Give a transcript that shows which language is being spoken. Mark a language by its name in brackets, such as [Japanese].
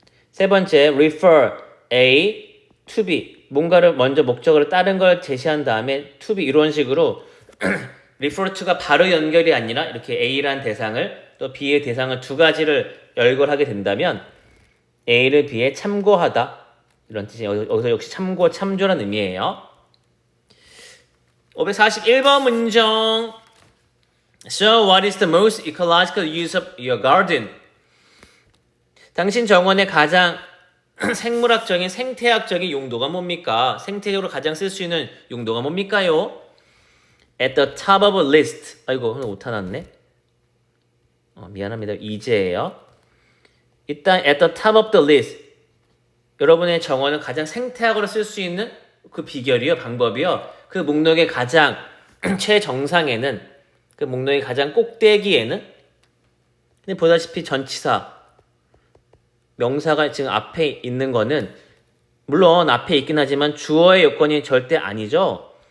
[Korean] 세 번째 refer A to B 뭔가를 먼저 목적으로 다른 걸 제시한 다음에 to B 이런 식으로 refer to가 바로 연결이 아니라 이렇게 A라는 대상을 또 B의 대상을 두 가지를 연결하게 된다면 A를 B에 참고하다 이런 뜻이에요. 여기서 역시 참고 참조라는 의미예요. 541번 문장 [English] So what is the most ecological use of your garden? [Korean] 당신 정원의 가장 생물학적인 생태학적인 용도가 뭡니까? 생태적으로 가장 쓸 수 있는 용도가 뭡니까요? [English] At the top of a list. [Korean] 아이고 오타 났네. 미안합니다. 이제예요. 일단 [English] at the top of the list. [Korean] 여러분의 정원을 가장 생태학으로 쓸 수 있는 그 비결이요, 방법이요. 그 목록의 가장 최정상에는, 그 목록의 가장 꼭대기에는, 근데 보다시피 전치사 명사가 지금 앞에 있는 거는 물론 앞에 있긴 하지만 주어의 요건이 절대 아니죠.